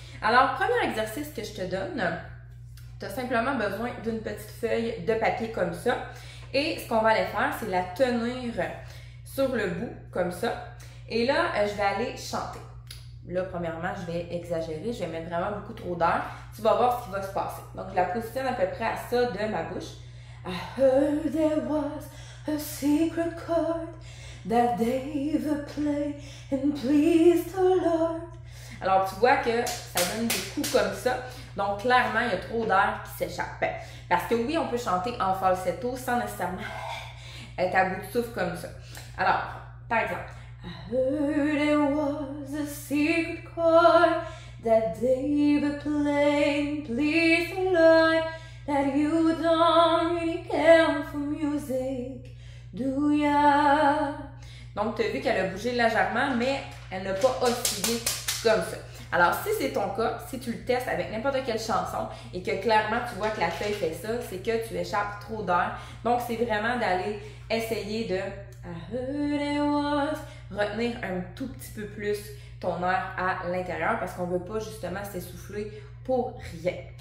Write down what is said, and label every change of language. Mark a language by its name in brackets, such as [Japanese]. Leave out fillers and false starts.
[French] Alors, premier exercice que je te donne, tu as simplement besoin d'une petite feuille de papier comme ça. Et ce qu'on va aller faire, c'est la tenir sur le bout comme ça. Et là, je vais aller chanter. Là, premièrement, je vais exagérer, je vais mettre vraiment beaucoup trop d'air. Tu vas voir ce qui va se passer. Donc, je la positionne à peu près à ça de ma bouche. [English] I heard there was a secret chord that David played and pleased the Lord. [French] Alors, tu vois que ça donne des coups comme ça. Donc, clairement, il y a trop d'air qui s'échappe. Parce que oui, on peut chanter en falsetto sans nécessairement être à bout de souffle comme ça. Alors, par exemple, [English] I heard there was a secret chord that David played and pleased the Lord, that you don't really care for music, do ya? [French] Donc, tu as vu qu'elle a bougé légèrement, mais elle n'a pas oscillé comme ça. Alors, si c'est ton cas, si tu le testes avec n'importe quelle chanson et que clairement tu vois que la feuille fait ça, c'est que tu échappes trop d'air. Donc, c'est vraiment d'aller essayer de [English] I heard it was, [French] retenir un tout petit peu plus ton air à l'intérieur parce qu'on ne veut pas justement s'essouffler pour rien.